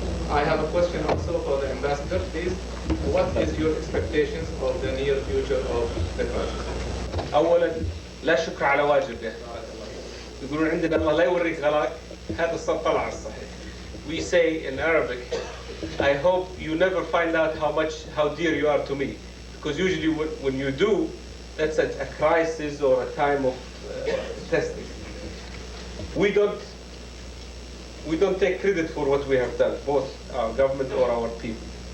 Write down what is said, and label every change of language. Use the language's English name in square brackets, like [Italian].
[English] I have a question also for the ambassador, please. What is your expectations of the near future of the crisis? [Arabic] أولا لا شكر على واجب يا يقولون عندنا الله لا يوريك غلاك هذا الصوت طلع على الصحيح. [English] We say in Arabic, I hope you never find out how dear you are to me, because usually when you do, that's a crisis or a time of testing. We don't we don't take credit for what we have done, both our government or our people.